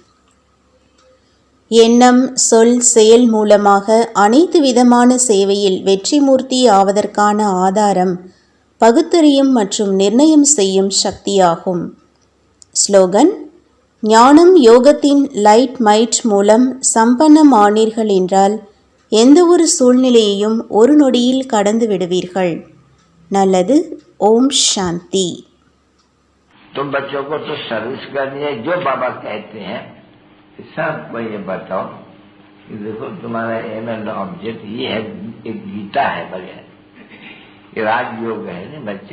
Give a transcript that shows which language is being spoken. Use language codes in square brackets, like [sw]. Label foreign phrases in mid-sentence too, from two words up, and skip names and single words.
[ta] எண்ணம், சொல், செயல் மூலமாக அனைத்து விதமான சேவையில் வெற்றி மூர்த்தி ஆவதற்கான ஆதாரம் பகுத்தறியும் மற்றும் நிர்ணயம் செய்யும் சக்தியாகும். ஸ்லோகன்: ஞானம் யோகத்தின் [en] light might [ta] மூலம் சம்பன்னமானீர்கள் என்றால் எந்த ஒரு சூழ்நிலையையும் ஒரு நொடியில் கடந்து விடுவீர்கள். நல்லது. [hi] ओम शांति। तुम बच्चों को तो सर्विस करनी है, जो बाबा कहते हैं सबको ये बताओ कि देखो तुम्हारा [en] aim and object [hi] ये है, एक गीता है बढ़िया, ये राजयोग है ना बच्चे।